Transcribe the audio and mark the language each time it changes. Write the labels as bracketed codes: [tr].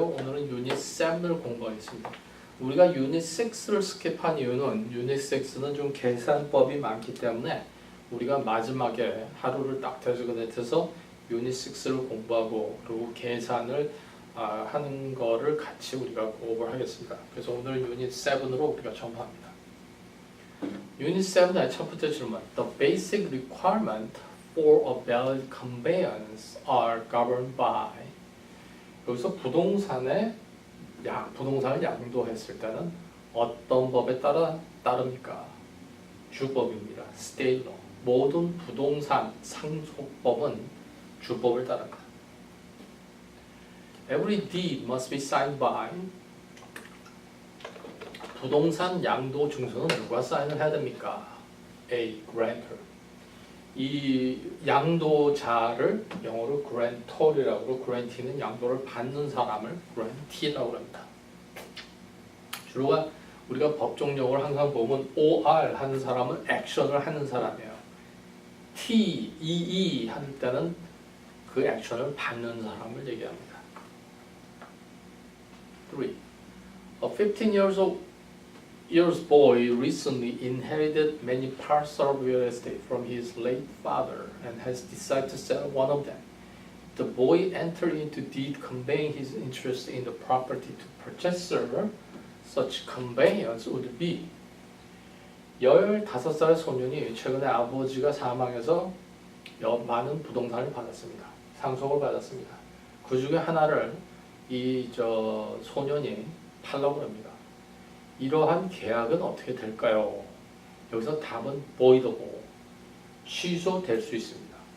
[ko] 오늘은 유닛 7을 공부하겠습니다. 우리가 유닛 6를 스킵한 이유는 유닛 6는 좀 계산법이 많기 때문에 우리가 마지막에 하루를 딱 대서 유닛 6를 공부하고 그리고 계산을 하는 거를 같이 우리가 공부를 하겠습니다. 그래서 오늘 유닛 7으로 우리가 전파합니다. 유닛 7의 첫 번째 질문. [en] The basic requirement for a valid conveyance are governed by. [ko] 여기서 부동산을 양도했을 때는 어떤 법에 따릅니까? 주법입니다. [en] State law. [ko] 모든 부동산 상속법은 주법을 따릅니다. [en] Every deed must be signed by. [ko] 부동산 양도 증서는 누가 사인을 해야 됩니까? [en] A. Grantor. [ko] 이 양도자를 영어로 grantor이라고 그러고 grantee는 양도를 받는 사람을 grantee라고 합니다. 주로 우리가 법정 용어를 항상 보면 OR 하는 사람은 액션을 하는 사람이에요. TEE 할 때는 그 액션을 받는 사람을 얘기합니다. 3. [en] A 15-year-old boy recently inherited many parcels of real estate from his late father and has decided to sell one of them. The boy entered into deed conveying his interest in the property to purchaser. Such conveyance would be. [ko] 15살의 소년이 최근에 아버지가 사망해서 많은 부동산을 받았습니다. 상속을 받았습니다. 그 중에 하나를 소년이 팔려고 합니다. 이러한 계약은 어떻게 될까요? 여기서 답은 voidable, 취소될 수 있습니다.